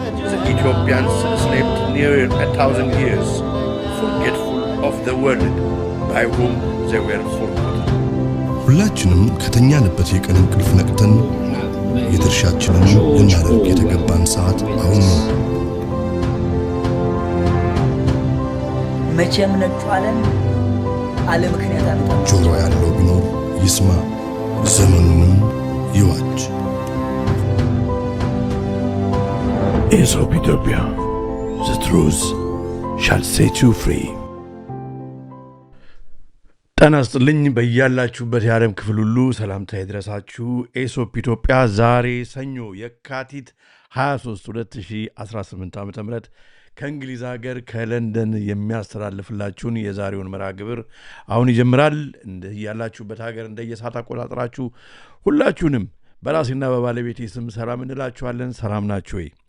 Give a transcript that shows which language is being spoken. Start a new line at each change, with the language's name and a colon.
English: The Ethiopians slept near 1,000 years, forgetful of the world by whom they were forgotten.
Amharic: ሁላችንም ከተኛንበት የቀን እንቅልፍ ነቅተን የድርሻችንን ልናደርግ የተገባን ሰዓት አሁን ነው። መቼም ነጥቷለን አለ ምክንያት አመጣ። ጆሮ ያለው ቢኖር ይስማ፣ ዘመኑንም ይዋጅ።
English: Aesop Ethiopia, the truth shall set you free.
Amharic: ጤና ይስጥልኝ በያላችሁበት የዓለም ክፍል ሁሉ ሰላምታ ይድረሳችሁ። ኤሶፕ ኢትዮጵያ ዛሬ ሰኞ የካቲት 23 2018 ዓ.ም ከእንግሊዝ ሀገር ከለንደን የሚያስተላልፍላችሁን የዛሬውን መርሃ ግብር አሁን ይጀምራል። ያላችሁበት ሀገር እንደየሰዓት አቆጣጠራችሁ ሁላችሁንም በራሴና በባለቤቴ ስም ሰላም እንላችኋለን። ሰላም ናችሁ ወይ?